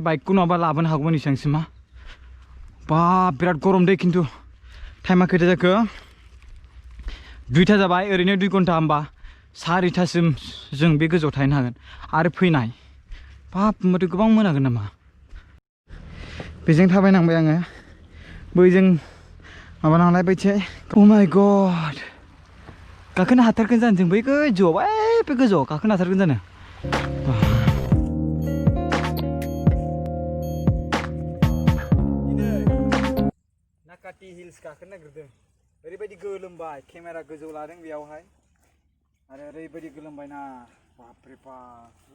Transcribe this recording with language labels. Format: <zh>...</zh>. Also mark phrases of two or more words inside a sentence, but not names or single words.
<brx>बाइकखौ नङाबा लाबोनो हागौमोन इसेबांसिमा बाब बिराद गरम दै खिन्थु टाइमा खैथा जाखो 2टा जाबाय ओरैनो 2 घन्टा होमबा 4टासिम जों बे गोजौआव थाहैनो हागोन आरो फैनाय बाब होमबाथ' गोबां मोनागोन नामा बेजों थाबायनांबाय आङो बैजों माबानांलाय बैथिं</brx> <en>Oh my god</en> <brx>गाखोनो हाथारगोन जानो जों बै गोजौआव बे गोजौआव गाखोनो हाथारगोन जानो नाकाटि हिल्स गाखोनो नागिरदों ओरैबायदि गोलोमबाय केमेरा गोजौ लादों बेयावहाय आरो ओरैबायदि गोलोमबायना</brx> <hi>बाप रे बाप</hi>